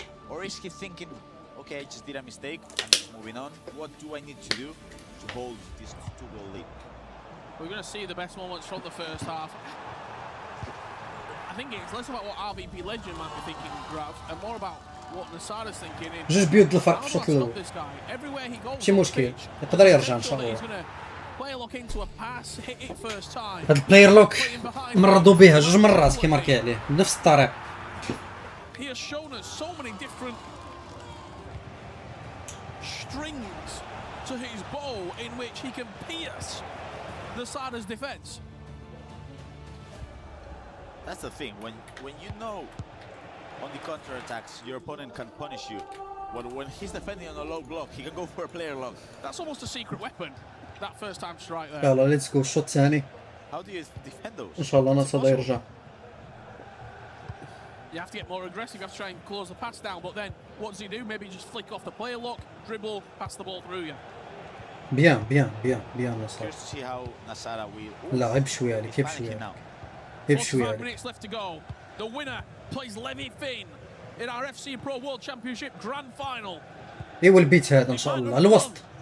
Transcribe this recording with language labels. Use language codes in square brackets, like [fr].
[en] Or is he thinking, okay, I just did a mistake, I'm just moving on. What do I need to do to hold this 2-goal lead? We're going to see the best moments from the first half. I think it's less about what RBP legend might be thinking, Grav, and more about what Nasada's thinking. [ar] جوج بيوت الفرق في الشوط الأول. ماشي مشكل يقدر يرجع إن شاء الله. هاد البلاير لوك مرضوا بها جوج مرات كي ماركي عليه بنفس الطريقة. [en] He has shown us so many different strings to his bow in which he can pierce Nasada's defense. That's the thing, when you know on the counter-attacks your opponent can punish you, but when he's defending on a low block he can go for a player lock. That's almost a secret weapon, that first time strike there. [ar] يلا [en] let's go [ar] الشوط الثاني. [en] How do you defend those? [ar] إن شاء الله نصاد يرجع. [en] You have to get more aggressive, you have to try and close the pass down, but then what does he do? Maybe just flick off the player lock, dribble, pass the ball through you. [ar] بيان نصاد. [en] Curious to see how Nasada will. [ar] لا عيب شوية عليك عيب شوية عليك. عيب شوية عليك. [en] 45 minutes left to go. The winner plays Levy Finn in our FC Pro World Championship Grand Final. [ar] ايوا البيت هذا ان شاء الله الوسط.